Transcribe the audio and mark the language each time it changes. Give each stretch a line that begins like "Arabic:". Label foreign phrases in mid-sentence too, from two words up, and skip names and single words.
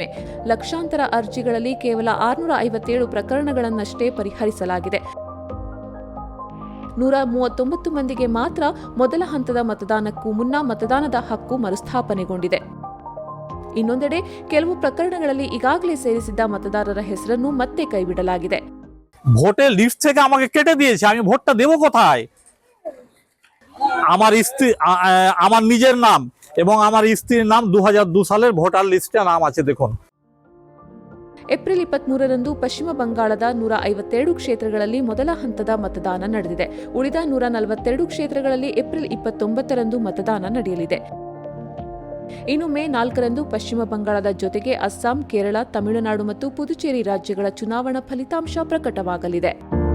Kannada: ಲಕ್ಷಾಂತರ ಅರ್ಜಿಗಳಲ್ಲಿ ಕೇವಲ 657 ಪ್ರಕರಣಗಳನ್ನಷ್ಟೇ ಪರಿಹರಿಸಲಾಗಿದೆ. 139 ಮಂದಿಗೆ ಮಾತ್ರ ಮೊದಲ ಹಂತದ ಮತದಾನಕ್ಕೂ ಮುನ್ನ ಮತದಾನದ ಹಕ್ಕು ಮರುಸ್ಥಾಪನೆಗೊಂಡಿದೆ. ಇನ್ನೊಂದೆಡೆ ಕೆಲವು ಪ್ರಕರಣಗಳಲ್ಲಿ ಈಗಾಗಲೇ ಸೇರಿಸಿದ್ದ ಮತದಾರರ ಹೆಸರನ್ನು ಮತ್ತೆ ಕೈಬಿಡಲಾಗಿದೆ.
Bangla: ভোটের লিস্ট থেকে আমাকে কেটে দিয়েছে, আমি ভোটটা দেব কোথায়? আমার স্ত্রী, আমার নিজের নাম এবং আমার স্ত্রীর নাম 2002 সালের ভোটার লিস্টে নাম আছে দেখুন।
Kannada: ಏಪ್ರಿಲ್ 23ರಂದು ಪಶ್ಚಿಮ ಬಂಗಾಳದ 152 ಕ್ಷೇತ್ರಗಳಲ್ಲಿ ಮೊದಲ ಹಂತದ ಮತದಾನ ನಡೆದಿದೆ. ಉಳಿದ 142 ಕ್ಷೇತ್ರಗಳಲ್ಲಿ ಏಪ್ರಿಲ್ 29ರಂದು ಮತದಾನ ನಡೆಯಲಿದೆ. ಇನ್ನು ಮೇ 4ರಂದು ಪಶ್ಚಿಮ ಬಂಗಾಳದ ಜೊತೆಗೆ ಅಸ್ಸಾಂ, ಕೇರಳ, ತಮಿಳುನಾಡು ಮತ್ತು ಪುದುಚೇರಿ ರಾಜ್ಯಗಳ ಚುನಾವಣಾ ಫಲಿತಾಂಶ ಪ್ರಕಟವಾಗಲಿದೆ.